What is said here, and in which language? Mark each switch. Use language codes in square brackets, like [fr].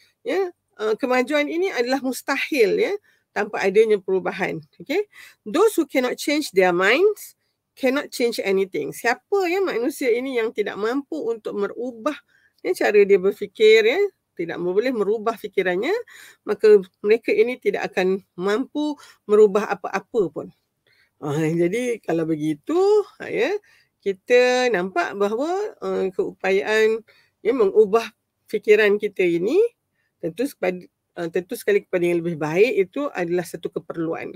[ms] Ya, kemajuan ini adalah mustahil ya tanpa adanya perubahan. [en] Okay, those who cannot change their minds cannot change anything. [ms] Siapa ya manusia ini yang tidak mampu untuk merubah ya cara dia berfikir ya, tidak boleh merubah fikirannya, maka mereka ini tidak akan mampu merubah apa-apa pun. Jadi kalau begitu ya, kita nampak bahawa keupayaan ya mengubah fikiran kita ini tentu sekali kepada yang lebih baik itu adalah satu keperluan.